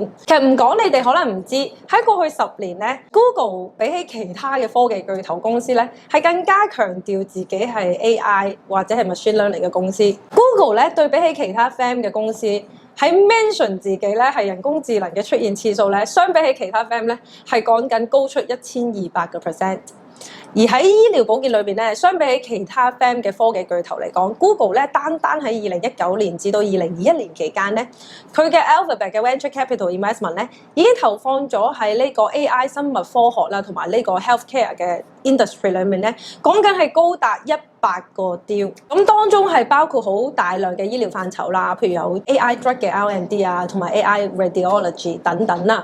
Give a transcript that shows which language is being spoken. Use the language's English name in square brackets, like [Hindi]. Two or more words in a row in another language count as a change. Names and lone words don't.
[Cantonese] 其實唔講你哋可能唔知，喺過去10年咧 ，Google 比起其他嘅科技巨頭公司咧，係更加強調自己係 AI 或者係 [English] machine learning [Cantonese] 嘅公司。Google 咧對比起其他 FAM 嘅公司，喺 mention 自己咧係人工智能嘅出現次數咧，相比起其他 FAM 咧係講緊高出1200%。而喺醫療保健裏邊咧，相比起其他 FAM 嘅科技巨頭嚟講 ，Google 咧單喺2019年至到2021年期間咧，佢嘅 Alphabet 嘅 [English] venture capital investment [Cantonese] 咧已經投放咗喺呢個 AI 生物科學啦，同埋呢個 healthcare 嘅 industry 裏面咧，講緊係高達100個 deal，咁當中係包括好大量嘅醫療範疇啦，譬如有 [English] AI drug [Cantonese] 嘅 R&D 啊，同埋 [English] AI radiology [Cantonese] 等等啦。